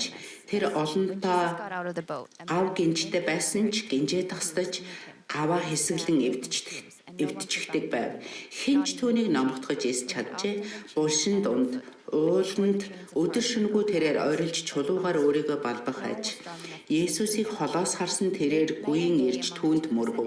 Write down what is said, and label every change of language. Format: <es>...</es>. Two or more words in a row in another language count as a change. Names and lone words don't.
<mn>Тэр олонтоо</mn> <en>Jesus got out of the boat and</en> <mn>гав гинжтэй байсан ч гинжээ тасдаж гаваа хэсэглэн эвдчихдэг байв. Хинч түүнийг номготгож эс чаджээ. Булшин дунд ууланд өдөр шөнөгүй тэрээр ойролж чулуугаар өөрийгөө балбах аж. Есүсийг холоос харсан тэрээр гүйн ирж түүнд мөргөв.</mn>